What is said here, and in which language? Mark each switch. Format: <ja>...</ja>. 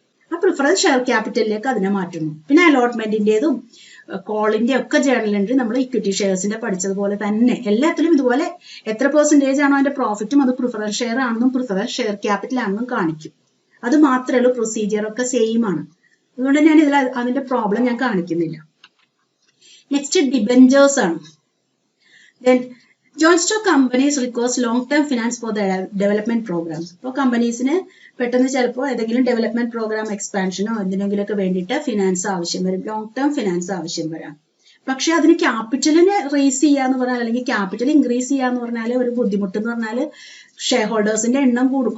<ml>ആ preference share ക്യാപിറ്റലിലേക്ക് അതിനെ മാറ്റുന്നു. പിന്നെ അലോട്ട്മെന്റിന്റേതും കോളിന്റെ ഒക്കെ ജേണൽ എൻട്രി നമ്മൾ ഇക്വിറ്റി ഷെയർസിന്റെ പഠിച്ചതുപോലെ തന്നെ എല്ലാത്തിലും ഇതുപോലെ എത്ര പെർസെന്റേജ് ആണോ അതിന്റെ പ്രോഫിറ്റും അത് പ്രിഫറൻസ് ഷെയർ ആണെന്നും പ്രിഫറൻസ് ഷെയർ ക്യാപിറ്റൽ ആണെന്നും കാണിക്കും. അത് മാത്രമേ ഉള്ളൂ, പ്രൊസീജിയർ ഒക്കെ സെയിം ആണ്. അതുകൊണ്ട് ഞാൻ ഇതിൽ അതിന്റെ പ്രോബ്ലം ഞാൻ കാണിക്കുന്നില്ല. നെക്സ്റ്റ് ഡിബെഞ്ചേഴ്സ് ആണ്.</ml> <en>Then joint stock companies requires long-term finance for the development programs.</en> <ml>അപ്പോൾ കമ്പനീസിന് പെട്ടെന്ന് ചിലപ്പോൾ ഏതെങ്കിലും ഡെവലപ്മെന്റ് പ്രോഗ്രാം എക്സ്പാൻഷനോ എന്തിനെങ്കിലുമൊക്കെ വേണ്ടിയിട്ട് ഫിനാൻസ് ആവശ്യം വരും, ലോങ് ടേം ഫിനാൻസ് ആവശ്യം വരാം. പക്ഷെ അതിന് ക്യാപിറ്റലിനെ റേസ് ചെയ്യാന്ന് പറഞ്ഞാൽ അല്ലെങ്കിൽ ക്യാപിറ്റൽ ഇൻക്രീസ് ചെയ്യാന്ന് പറഞ്ഞാൽ ഒരു ബുദ്ധിമുട്ടെന്ന് പറഞ്ഞാൽ ഷെയർ ഹോൾഡേഴ്സിന്റെ എണ്ണം കൂടും.</ml>